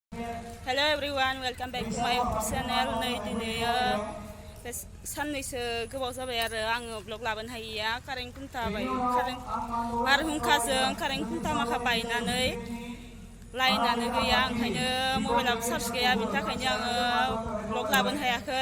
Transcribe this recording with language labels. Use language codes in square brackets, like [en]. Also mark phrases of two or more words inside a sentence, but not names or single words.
[en] Hello everyone, welcome back to my YouTube channel. [brx] नै दिनै साननैसो गोबाव जाबाय आरो आङो ब्लग लाबोनो हायैया कारेन्ट खुन्था बारहुंखाजों कारेन्ट खुन्था माखा बायनानै लाइनानो गैया ओंखायनो मबाइलाबो चार्ज गैया बिनि थाखायनो आङो ब्लग लाबोनो हायाखै।